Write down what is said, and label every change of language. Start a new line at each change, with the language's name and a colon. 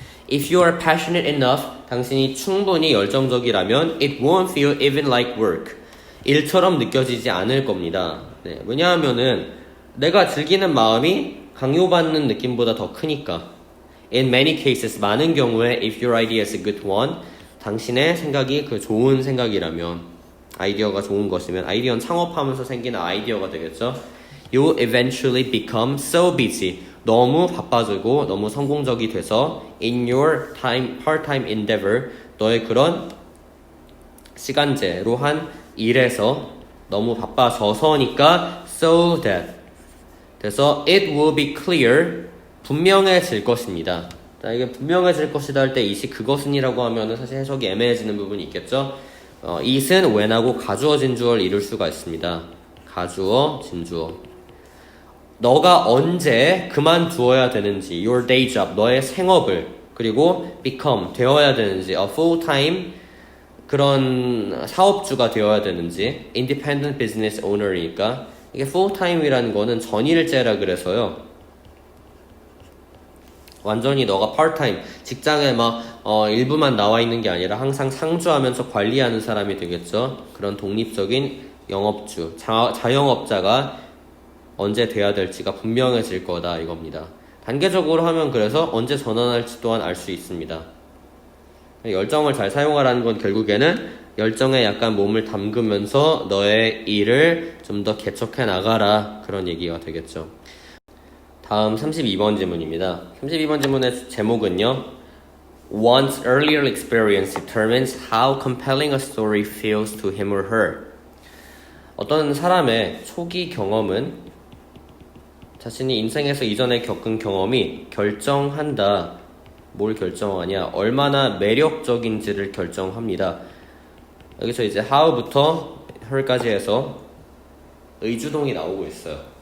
English: If you are passionate enough,
Korean: 당신이 충분히 열정적이라면
English: it won't feel even like work.
Korean: 일처럼 느껴지지 않을 겁니다. 네, 왜냐하면은 내가 즐기는 마음이 강요받는 느낌보다 더 크니까.
English: In many cases,
Korean: 많은 경우에
English: if your idea is a good one,
Korean: 당신의 생각이 그 좋은 생각이라면, 아이디어가 좋은 것이면, 아이디어는 창업하면서 생기는 아이디어가 되겠죠.
English: You eventually become so busy.
Korean: 너무 바빠지고 너무 성공적이 돼서
English: in your part-time endeavor,
Korean: 너의 그런 시간제로 한 일에서 너무 바빠져서니까 so that. 그래서
English: it will be clear,
Korean: 분명해질 것입니다. 자, 이게 분명해질 것이다 할 때 it이 그것은이라고 하면은 사실 해석이 애매해지는 부분이 있겠죠. it은 when하고 가주어 진주어를 이룰 수가 있습니다. 가주어 진주어. 너가 언제 그만두어야 되는지,
English: your day job,
Korean: 너의 생업을, 그리고 become, 되어야 되는지, a full-time 그런 사업주가 되어야 되는지,
English: independent business owner
Korean: 이니까 이게 full-time이라는 거는 전일제라 그래서요. 완전히 너가 part-time, 직장에 막 일부만 나와 있는 게 아니라 항상 상주하면서 관리하는 사람이 되겠죠. 그런 독립적인 영업주, 자영업자가 언제 돼야 될지가 분명해질 거다 이겁니다. 단계적으로 하면 그래서 언제 전환할지 또한 알 수 있습니다. 열정을 잘 사용하라는 건 결국에는 열정에 약간 몸을 담그면서 너의 일을 좀 더 개척해 나가라, 그런 얘기가 되겠죠. 다음 32번 질문입니다. 32번 질문의 제목은요,
English: One's earlier experience determines how compelling a story feels to him or her.
Korean: 어떤 사람의 초기 경험은 자신이 인생에서 이전에 겪은 경험이 결정한다. 뭘 결정하냐? 얼마나 매력적인지를 결정합니다. 여기서 이제 how부터 her까지 해서 의주동이 나오고 있어요.